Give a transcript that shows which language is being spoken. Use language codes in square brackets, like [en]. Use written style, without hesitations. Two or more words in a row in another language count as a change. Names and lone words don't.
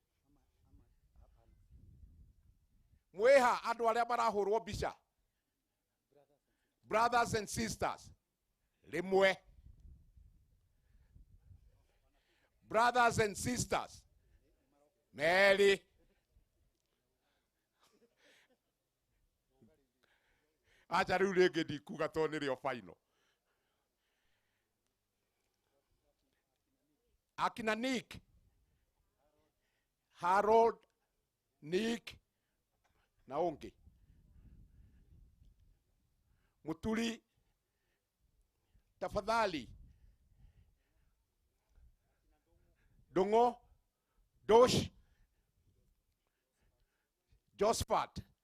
[ki] Mweha andu aria marahurwo bica. [en] Brothers and sisters. Rimwe. Brothers and sisters. Mary. [ki] Acha riu ringi ndikuga to nirio final. Akina Nick, Harold, Nick, Naonge, Muturi, tafadhali, Dongo, Dosh, Josephat.